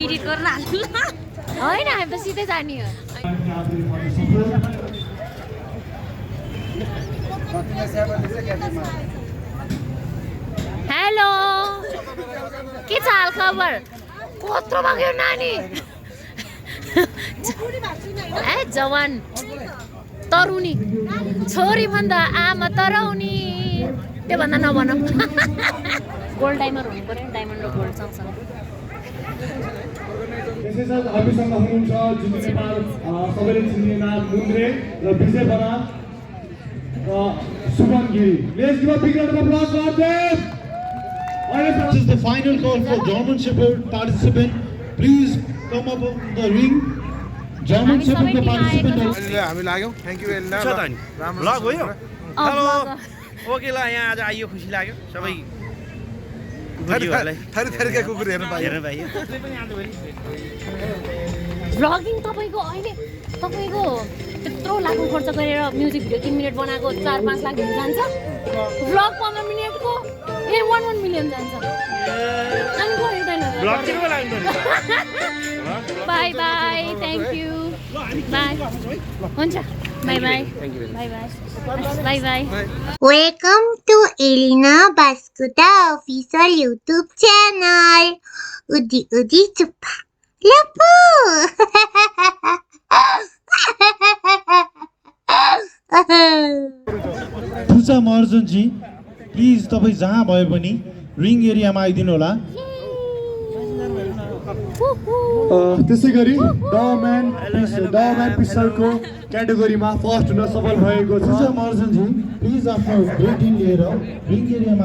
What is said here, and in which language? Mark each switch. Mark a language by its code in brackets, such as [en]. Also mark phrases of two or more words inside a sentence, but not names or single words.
[ne] एडिट गर्न हाल्नु हैन हामी त सिधै जाने हो हेलो के छ हाल खबर कत्रो भयो नानी ए जवान तरुनी छोरी भन्दा आमा तराउनी त्यो भन्दा नभनौँ [en] gold diamond [ne] हुनु पर्यो डायमन्ड र गोल्ड सँगसँगै त्यसैसाथ हामीसँग हुनुहुन्छ जुन नेपाल सबैले चिन्ने नाम मुन्द्रे र विजय बरात सुमन गिरी [en] let's give a big round of applause for them This is the final call for German Shepherd participant. Please come up on the ring. German Shepherd the participant. [ne] हामी लाग्यौ [en] thank you [ne] एलिना राम्रो ब्लग हो यो [en] hello okay [ne] ल यहाँ आज आइयो खुसी लाग्यो सबै थरी कुकुर हेर्न पाइयो भ्लगिङ तपाईको अहिले तपाईको त्यत्रो लाख खर्च गरेर [en] music video [ne] 3 मिनेट बनाएको 4-5 लाख जान्छ भ्लग 15 मिनेटको 1 मिलियन जान्छ अनि को हेर्दैन ब्लग किन लाग्नु [en] bye bye thank you bye हुन्छ bye bye bye bye Welcome to Alina Baskota official YouTube channel. Udi udi Chuppa. Lapu. [ne] तुसा महर्जन जी प्लिज तपाई जहाँ भए पनि [en] ring area [ne] आइदिनु होला त्यसैगरी डम्यान पिस्टलको क्याटेगोरीमा फर्स्ट हुन सफल भएको छ तुसा महर्जन जी प्लिज आफ्नो रेटिङ लिएर [en] ring area